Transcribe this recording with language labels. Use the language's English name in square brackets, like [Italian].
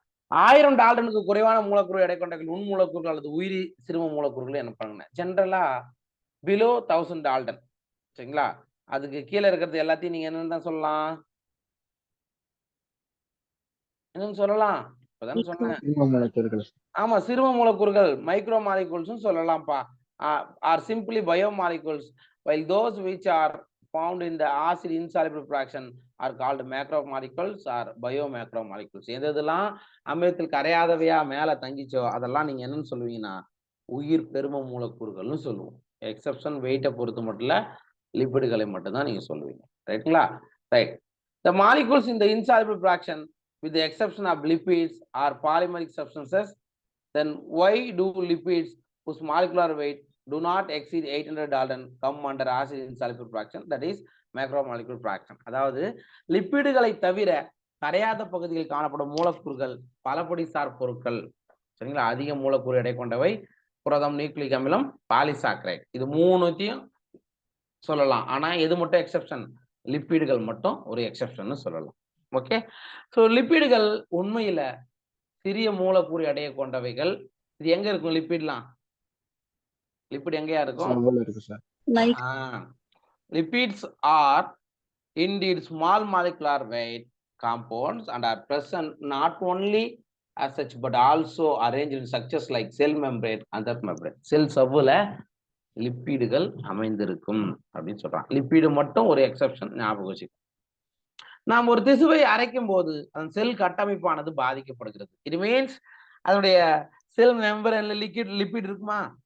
[Tamil] 1000 டால்டனுக்கு குறைவான மூலக்கூறு எடை கொண்ட நுண் மூலக்கூறுகள் அல்லது உயிரி சிறும மூலக்கூறுகள் என்ன பண்ணுங்க, ஜென்ரலா பிலோ 1000 டால்டன் சரிங்களா. அதுக்கு கீழே இருக்கிறது எல்லாத்தையும் நீங்க என்னன்னு தான் சொல்லலாம்? என்னன்னு சொல்லலாம்? இப்பதானே சொன்னேன். சிறும மூலக்கூறுகள். ஆமா, சிறும மூலக்கூறுகள் micro molecules சொல்லலாம்ப்பா. [English] Or simply bio molecules while those which are found in the acid insoluble fraction are called macromolecules or biomacromolecules. [Tamil] எதெல்லாம் அமிலத்தில் கரையாதவையா மேல தங்கிச்சோ அதெல்லாம் நீங்க என்னன்னு சொல்லுவீங்கன்னா உயிர் பெரும மூலக்கூறுகள்னு சொல்லுவோம். எக்ஸெப்ஷன் வெயிட்டை பொறுத்து மட்டும் இல்ல, லிப்பிடுகளை மட்டும் தான் நீங்க சொல்லுவீங்க. ரைட்டுங்களா? Right. [English] The molecules in the insoluble fraction with the exception of lipids are polymeric substances. Then why do lipids whose molecular weight do not exceed 800 Dalton come under acid insoluble fraction, that is macromolecule fraction. [Tamil] அதாவது லிப்பிடுகளை தவிர கரையாத பகுதியில் காணப்படும் மூலக்கூறுகள் பலபடிசார் பொருட்கள் சரிங்களா, அதிக மூலக்கூறு எடை கொண்டவை, புரதம், நியூக்ளிக் அமிலம், பாலிசாக்கரைட், இது மூணுத்தையும் சொல்லலாம். ஆனா எது மட்டும் எக்ஸெப்ஷன்? லிப்பிடுகள் மட்டும் ஒரு எக்ஸெப்ஷன் சொல்லலாம். ஓகே. ஸோ லிப்பிடுகள் உண்மையில சிறிய மூலக்கூறு எடையை கொண்டவைகள். இது எங்க இருக்கும் லிப்பிட்லாம்? லிப்பிட் எங்கயா இருக்கும்? இருக்கு sir. [English] Lipids are indeed small molecular weight compounds and are present not only as such but also arranged in structures like cell membrane and that membrane. [Tamil] செல் சவ்வுல லிப்பிடுகள் அமைந்திருக்கும் அப்படின்னு சொல்றாங்க. லிப்பிடு மட்டும் ஒரு எக்ஸெப்ஷன், ஞாபகம் வச்சுக்கோ. நாம் ஒரு திசுவை அரைக்கும் போது அந்த செல் கட்டமைப்பானது பாதிக்கப்படுகிறது. [English] it means [Tamil] அதனுடைய செல் மெம்பரன்ல லிப்பிட் இருக்குமா?